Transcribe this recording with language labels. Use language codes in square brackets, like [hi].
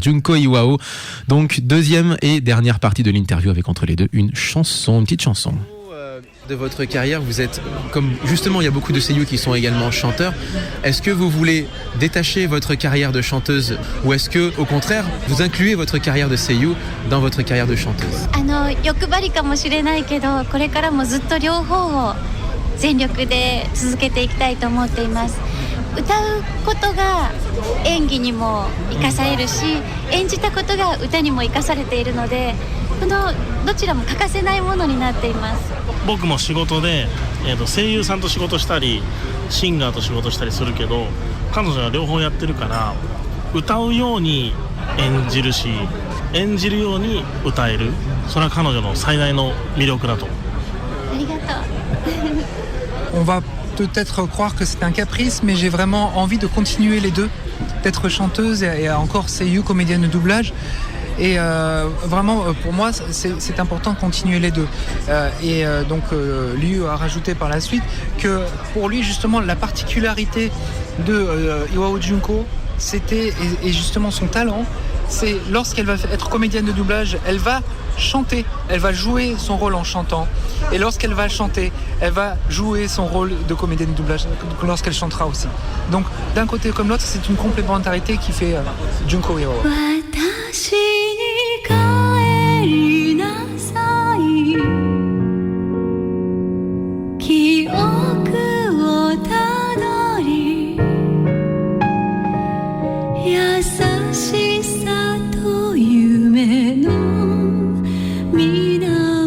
[fr] Junko Iwao, donc deuxième et dernière partie de l'interview avec entre les deux une petite chanson. De votre carrière, vous êtes, comme justement il y a beaucoup de seiyū qui sont également chanteurs, est-ce que vous voulez détacher votre carrière de chanteuse ou est-ce que au contraire vous incluez votre carrière de seiyū dans votre carrière de chanteuse? [ja] 欲張りかもしれないけど、これからもずっと両方を全力で続けていきたいと思っています。歌うことが演技にも生かされるし、演じたことが歌にも生かされているので、このどちらも欠かせないものになっています。僕も仕事で、声優さんと仕事したりシンガーと仕事したりするけど、彼女は両方やってるから歌うように演じるし演じるように歌える、それは彼女の最大の魅力だと思う。ありがとう。 [fr] On va peut-être croire que c'est un caprice, mais j'ai vraiment envie de continuer les deux, d'être chanteuse et encore seiyū, comédienne de doublage. Et vraiment, pour moi, c'est important de continuer les deux. Donc, Ryu a rajouté par la suite que pour lui, justement, la particularité de Iwao Junko, c'était, et justement son talent, c'est lorsqu'elle va être comédienne de doublage, elle va chanter, elle va jouer son rôle en chantant. Et lorsqu'elle va chanter, elle va jouer son rôle de comédienne de doublage lorsqu'elle chantera aussi. Donc, d'un côté comme l'autre, c'est une complémentarité qui fait Junko Iwao. [ja] 私に帰りなさい、記憶をたどり、優しさと夢の源